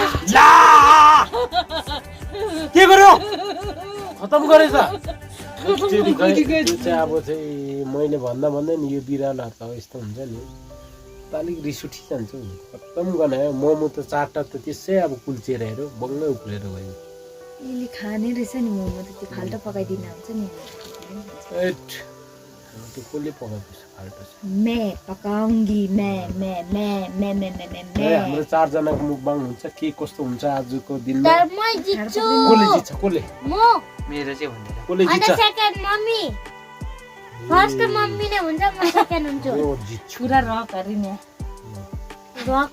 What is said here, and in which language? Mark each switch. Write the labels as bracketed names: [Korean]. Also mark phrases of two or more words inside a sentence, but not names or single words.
[Nepali] के गर्यो खतम गरेछ चाहिँ अब चाहिँ मैले भन्दै नि यो बिरालोहरू त यस्तो हुन्छ नि अलिक रिस उठिजान्छ नि खतम गर्ने मोमो त 4टा त त्यसै अब कुल्चेर हेऱ्यो बङ्गै उक्लेर गयो यसले खाने रहेछ नि मोमो त त्यो फाल्टो पकाइदिनु हुन्छ नि त्यो कसले पकाउँछ फाल्टो [Hindi] मैं पकाउँगी मैं [Nepali] हाम्रो 4 जनाको मुकबाङ हुन्छ के कस्तो हुन्छ आजको दिनमा तर म जित्छु कसले जित्छ कसले म मेरो चाहिँ भन्दैन कसले अनि जित्छ [English] second mummy first mummy [Nepali] नै हुन्छ म सेकेन्ड हुन्छु यो जित्छु पुरा रक हरि नि रक